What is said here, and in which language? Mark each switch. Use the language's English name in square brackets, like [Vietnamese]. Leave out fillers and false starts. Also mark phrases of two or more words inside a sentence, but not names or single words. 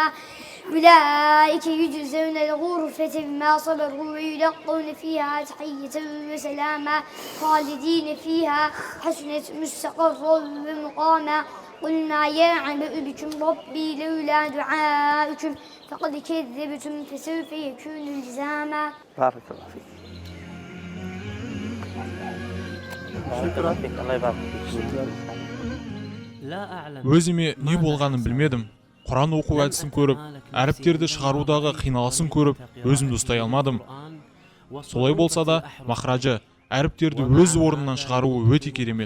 [Arabic] أولئك يجزون الغرفة بما صبروا ويلقون فيها تحية وسلاما خالدين فيها حسنة مستقرا ومقاما. قل ما يعبأ بكم ربي لولا دعاؤكم فقد كذبتم فسوف يكون لزاما. بارك الله فيك. شكرا فيك. الله يبارك فيك. [Kazakh] Өзіме не болғанын білмедім. Құран оқу әдісін көріп, әріптерді шығарудағы қиналысын көріп, өзімді ұстай алмадым. Солай болса да, махражы, әріптерді өз орнынан шығаруы өте керемет.